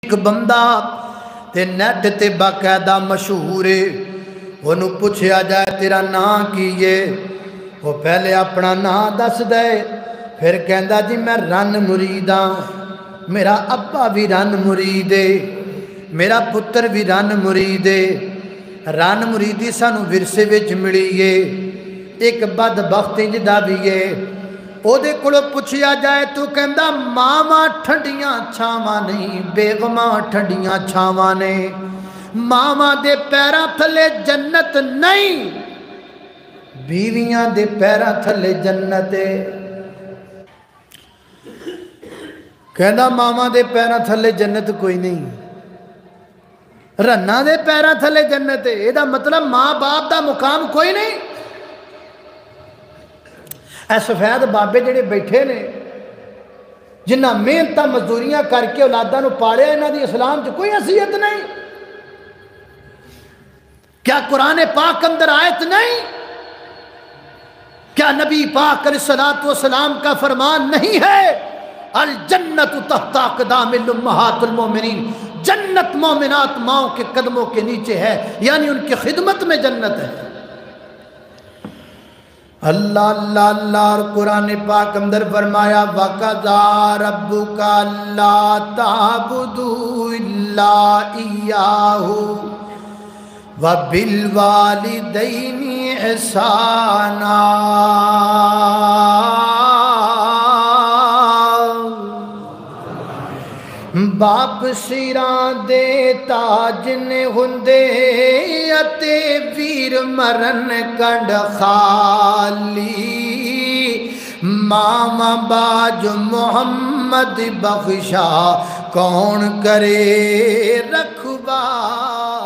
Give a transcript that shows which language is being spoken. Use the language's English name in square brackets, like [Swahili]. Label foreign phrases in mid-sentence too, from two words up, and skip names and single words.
[Punjabi] ایک بندہ تے نیٹ تے باقاعدہ مشہور ہے، انہوں پوچھیا جائے تیرا نام کی ہے، وہ پہلے اپنا نام دس دے، پھر کہندا جی میں رن مرید ہاں، میرا ابا بھی رن مرید ہے، میرا پتر بھی رن مرید ہے۔ رن مریدی سانو ورثے وچ ملی ہے، ایک بدبخت جدا بھی ہے۔ او دے کولوں پوچھیا جائے تو کہندا ماواں ٹھنڈیاں چھاواں نہیں، بیگماں ٹھنڈیاں چھاواں نے، ماواں دے پیراں تھلے جنت نہیں، بیویاں دے پیراں تھلے جنت ہے۔ کہندا ماواں دے پیراں تھلے جنت کوئی نہیں، رنا دے پیراں تھلے جنت ہے، یہ دا مطلب ماں باپ دا مقام کوئی نہیں۔ اے سفید بابے جڑے بیٹھے نے، جنہ محنت مزدوریاں کر کے اولاداں نو پالیا، انہاں دی اسلام چ کوئی حیثیت نہیں؟ [Urdu] کیا قرآن پاک اندر آیت نہیں؟ کیا نبی پاک علیہ الصلوۃ والسلام کا فرمان نہیں ہے [Arabic] الجنت تحت اقدام الامہات المومنین، [Urdu] جنت مومنات ماؤں کے قدموں کے نیچے ہے، یعنی ان کی خدمت میں جنت ہے۔ اللہ اللہ اللہ، اور قرآن پاک اندر فرمایا [Arabic] وَقَضَىٰ رَبُّكَ أَلَّا تَعْبُدُوا إِلَّا إِيَّاهُ وَبِالْوَالِدَيْنِ إِحْسَانًا۔ [Punjabi] باپ سیراں دے تاج نے ہوندے اتے ویر مرن کنڈ خالی، ماما باج محمد بخشا کون کرے رکھوالی۔